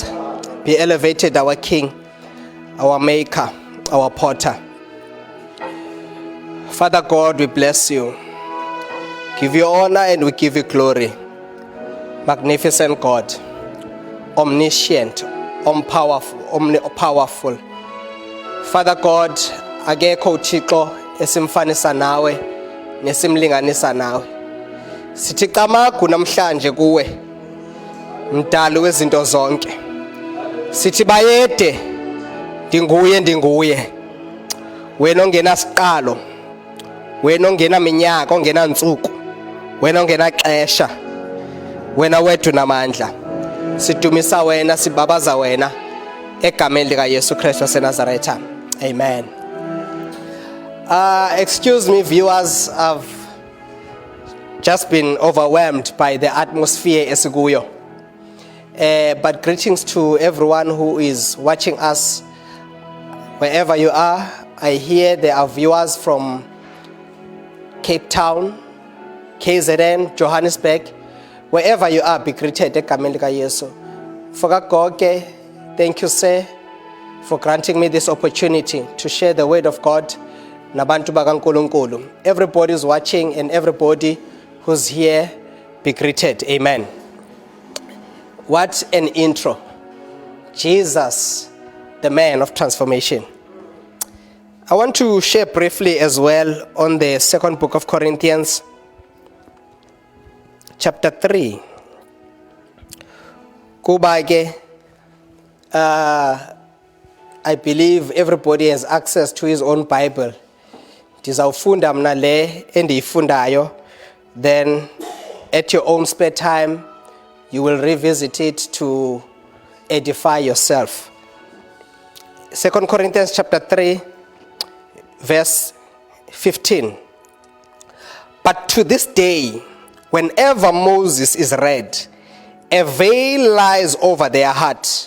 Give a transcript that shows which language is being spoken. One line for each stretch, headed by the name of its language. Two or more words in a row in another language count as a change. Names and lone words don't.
English: Be elevated, our King, our Maker, our Potter. Father God, we bless you. Give you honor and we give you glory. Magnificent God, omniscient, powerful. Father God,
Xhosa: akekho uThixo esimfanisa nawe nesimlinganisa nawe. Sithi qamagu namhlanje kuwe, mdali wezinto zonke. Sithi bayede, ndinguye. Wena ongena siqalo, wena ongena minyaka, ongena ntsuku, wena ongena xesha, wena wethu namandla. Sidumisa wena, sibabaza wena egameni lika Yesu Kristu waseNazaretha. Amen.
English: Excuse me, viewers, I've just been overwhelmed by the atmosphere esikuyo. But greetings to everyone who is watching us wherever you are. I hear there are viewers from Cape Town, KZN, Johannesburg. Wherever you are, be greeted
Xhosa: egameni lika Yesu.
English: For Goge, thank you, sir, for granting me this opportunity to share the word of God.
Xhosa: Nabantu bakaNkulunkulu.
English: Everybody is watching and everybody who's here, be greeted. Amen. What an intro. Jesus, the man of transformation. I want to share briefly as well on the second book of Corinthians, chapter 3. Kubage, I believe everybody has access to his own Bible.
Xhosa: Ndizawufunda mna le endiyifundayo,
English: then at your own spare time you will revisit it to edify yourself. 2 Corinthians chapter 3 verse 15. But to this day, whenever Moses is read, a veil lies over their heart.